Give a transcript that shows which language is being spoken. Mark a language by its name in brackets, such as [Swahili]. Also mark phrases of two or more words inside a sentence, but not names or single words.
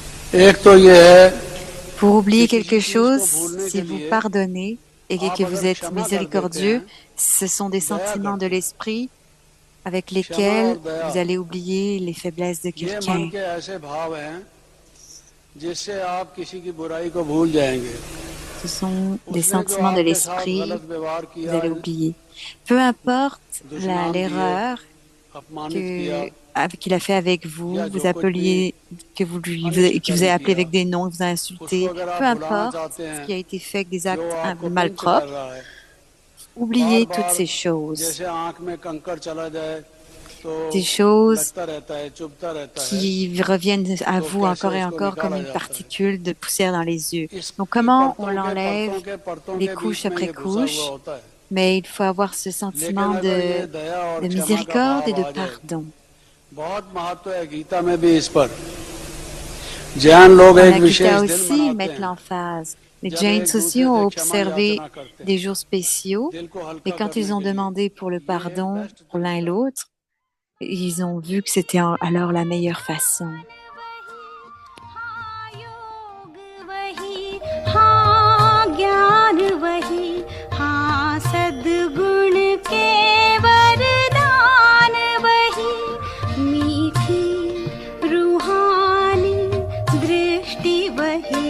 [Hindi] एक तो ये है [French] Pour oublier [Hindi] कि किसी [French] quelque [Hindi] चीज को [French] chose, [Hindi] भूलने [French] si [Hindi] के [French] vous [Hindi] लिए [French] pardonnez et [Hindi] आप [French] que vous [Hindi] अगर [French] êtes [Hindi] क्षमा कर देते [French] miséricordieux, [Hindi] हैं, [French] ce sont des [Hindi] दया [French] sentiments de [Hindi] करते हैं, [French] l'esprit avec [Hindi] क्षमा [French] lesquels [Hindi] और दया [French] vous allez oublier les faiblesses de [Hindi] ये मन [French] quelqu'un. [Hindi] के ऐसे भाव हैं जिससे आप किसी की बुराई को भूल जाएंगे। [French] Ce sont des [Hindi] उसने जो [French] sentiments de [Hindi] आपके साथ गलत [French] l'esprit, [Hindi] व्यवहार [French] vous [Hindi] किया, [French] allez oublier. Peu importe [Hindi] दुश्मनान दिए, [French] l'erreur [Hindi] अपमानित किया [French] qu'il a fait avec [Hindi] या [French] vous, [Hindi] जो [French] vous [Hindi] कुछ भी [French] appeliez, [Hindi] अनिष्ट [French] qui vous [Hindi] कर्म [French] a appelé [Hindi] किया, [French] avec des noms, vous a [Hindi] उसको [French] insulté, [Hindi] अगर आप [French] peu [Hindi] भुलाना [French] importe [Hindi] चाहते [French] ce [Hindi] हैं [French] qui a été fait avec des [Hindi] जो [French] actes [Hindi] आपको पिंच कर [French] malpropres, [Hindi] रहा है, बार [French] oubliez toutes [Hindi] बार [French] ces choses. [Hindi] जैसे आंख में कंकड़ चला जाए तो [French] Des choses [Hindi] लगता रहता है, चुभता रहता है, [French] qui reviennent à [Hindi] तो [French] vous [Hindi] कैसे [French] encore et [Hindi] उसको [French] encore comme [Hindi] निकाला [French] une [Hindi] जाता है। [French] particule de poussière dans les yeux. Donc, [Hindi] इसकी [French] comment on [Hindi] परतों के [French] l'enlève [Hindi] परतों के परतों [French] les [Hindi] के [French] couches [Hindi] बीच में [French] après [Hindi] ये घुसा हुआ [French] couches? [Hindi] होता है। [French] Mais il faut avoir ce [Hindi] लेकिन [French] sentiment [Hindi] अगर ये दया और [French] de [Hindi] क्षमा का [French] miséricorde et [Hindi] भाव [French] de [Hindi] आ जाए, [French] pardon. [Hindi] बहुत महत्व है गीता में भी इस पर। जैन लोग [French] Dans [Hindi] एक [French] la Gita [Hindi] विशेष दिन [French] aussi, ils [Hindi] मनाते [French] mettent [Hindi] हैं [French] l'emphase. Les [Hindi] जब [French] Jains [Hindi] एक [French] aussi [Hindi] दूसरे [French] ont [Hindi] से क्षमा [French] observé [Hindi] याचना करते [French] des [Hindi] हैं, [French] jours spéciaux [Hindi] दिल को [French] et [Hindi] हल्का [French] quand [Hindi] करने [French] ils ont [Hindi] के लिए। [French] demandé pour le [Hindi] ये एक [French] pardon [Hindi] बेस्ट [French] pour l'un et [Hindi] तरीका है। [French] l'autre, ils ont vu que c'était alors la meilleure façon. [Hindi] हाँ योग वही, हाँ ज्ञान वही, हाँ सद्गुण के वरदान वही, मीठी रूहानी दृष्टि वही,